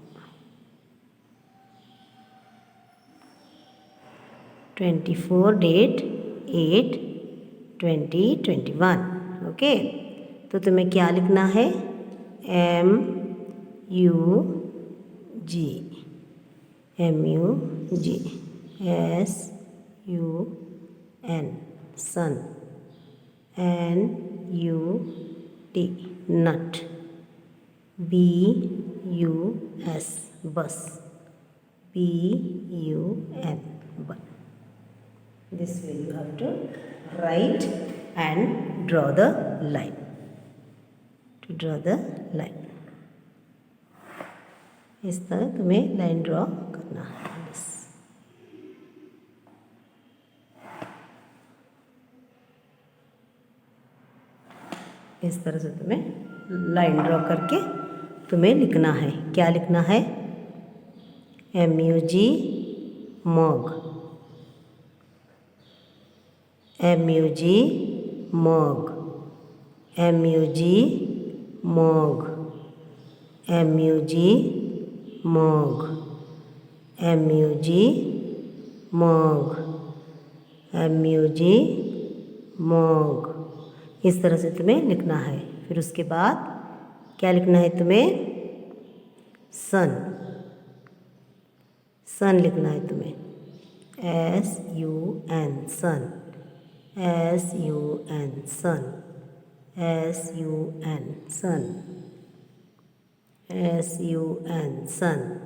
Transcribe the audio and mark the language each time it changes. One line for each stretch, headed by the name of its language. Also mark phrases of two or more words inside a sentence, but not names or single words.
English: 24 date 8/2021.
Hindi: ओके, तो तुम्हें क्या लिखना है?
English: MUG, MUG, SUN sun, NUT nut, BUS bus, BUN bun. This way you have to write and draw the line. To draw the line,
Hindi: इस तरह तुम्हें
English: line draw
Hindi: करना है. बस इस तरह से तुम्हें
English: line draw
Hindi: करके तुम्हें लिखना है. क्या लिखना है?
English: MUG मग, MUG मग, MUG मग, MUG मग, MUG मग, MUG मग.
Hindi: इस तरह से तुम्हें लिखना है. फिर उसके बाद क्या लिखना है तुम्हें?
English: sun, sun
Hindi: लिखना है तुम्हें,
English: SUN सन, SUN सन, SUN सन, SUN सन,